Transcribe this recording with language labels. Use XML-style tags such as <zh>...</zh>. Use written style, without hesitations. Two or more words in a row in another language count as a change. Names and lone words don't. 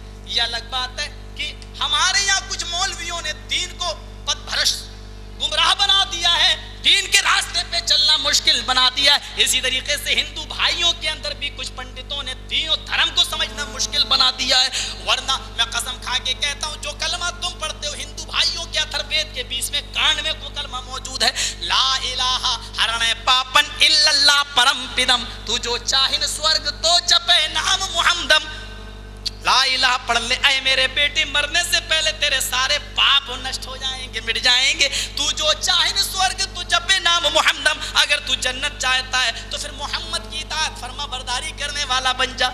<ur>یہ الگ بات ہے کہ ہمارے یہاں کچھ مولویوں نے دین کو پد بھرش گمراہ بنا دیا ہے، دین کے راستے پہ چلنا مشکل بنا دیا ہے. اسی طریقے سے ہندو بھائیوں کے اندر بھی کچھ پنڈتوں نے دین و دھرم کو سمجھنا مشکل بنا دیا ہے. ورنہ میں قسم کھا کے کہتا ہوں، جو کلمہ تم پڑھتے ہو ہندو بھائیوں کے اتھر وید کے 20ویں کانڈ میں وہ کلمہ موجود ہے،</ur> <sa>ला इलाह हरने पापं इल्ला अल्लाह परम पदम्, तो जो चाहं स्वर्ग तो जपे नाम मुहम्मदम्.</sa> <ur>لا الہ پڑھ لے اے میرے بیٹے، مرنے سے پہلے تیرے سارے پاپ نشٹ ہو جائیں گے، مٹ جائیں گے.</ur> <sa>तो जो चाहे स्वर्ग तो जपे नाम मुहम्मदम्.</sa> <ur>اگر تو جنت چاہتا ہے تو پھر محمد کی اطاعت فرما برداری کرنے والا بن جا.</ur>